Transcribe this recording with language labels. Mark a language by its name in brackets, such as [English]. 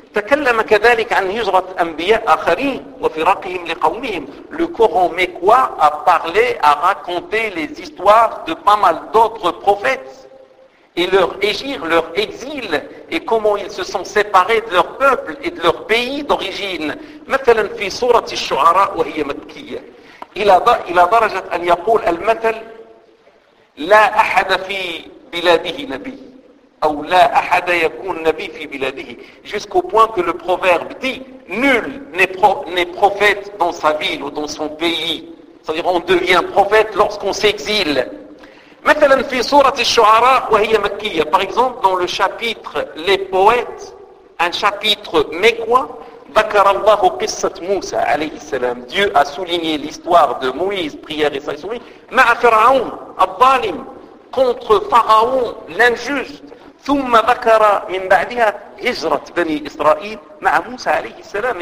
[French] Le Coran mécois a raconté les histoires de pas mal d'autres prophètes. Et leur égir, leur exil, et comment ils se sont séparés de leur peuple et de leur pays d'origine. [Arabic] مثلاً في سورة الشعراء وهي مكية. إلى درجة أن يقول المثل لا أحد في بلاده نبي أو لا أحد يكون نبي في بلاده. [French] Jusqu'au point que le proverbe dit nul n'est prophète dans sa ville ou dans son pays. C'est-à-dire on devient prophète lorsqu'on s'exile. [Arabic] مثلاً في سورة الشعراء وهي مكية. [French] Par exemple, dans le chapitre Les Poètes, un chapitre mécois, [Arabic] ذكر الله قصة موسى عليه السلام. [French] Dieu a souligné l'histoire de Moïse, prière et saïsoui, [Arabic] مع فرعون الظالم, [French] contre Pharaon l'injuste. [Arabic] ثم ذكر من بعدها هجرة بني إسرائيل مع موسى عليه السلام.